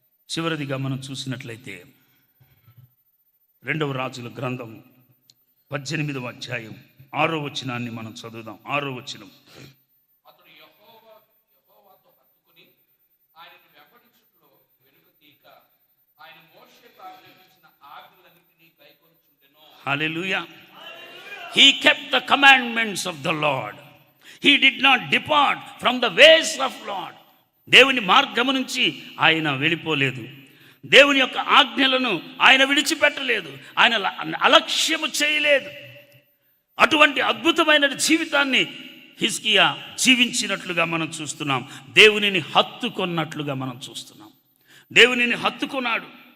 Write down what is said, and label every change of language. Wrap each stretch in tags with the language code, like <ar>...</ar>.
<te>చివరిదిగా మనం చూసినట్లయితే 2వ రాజుల గ్రంథం 18వ అధ్యాయం 6వ వచనాన్ని మనం చదువుదాం. 6వ వచనం. అతడు యెహోవాతో హత్తుకుని ఆయనను వెంబడించుటలో వెనుక తీయక ఆయన మోషేకు ఆజ్ఞాపించిన ఆజ్ఞలన్నిటినీ కైకొనుచుండెను. హల్లెలూయా.</te> <en>He kept the commandments of the Lord. He did not depart from the ways of Lord.</en> <te>దేవుని మార్గము నుంచి ఆయన వెళ్ళిపోలేదు. దేవుని యొక్క ఆజ్ఞలను ఆయన విడిచిపెట్టలేదు, ఆయన అలక్ష్యము చేయలేదు. అటువంటి అద్భుతమైన జీవితాన్ని హిజ్కియా జీవించినట్లుగా మనం చూస్తున్నాం. దేవునిని హత్తుకొన్నట్లుగా మనం చూస్తున్నాం. దేవునిని హత్తుకున్నాడు.</te>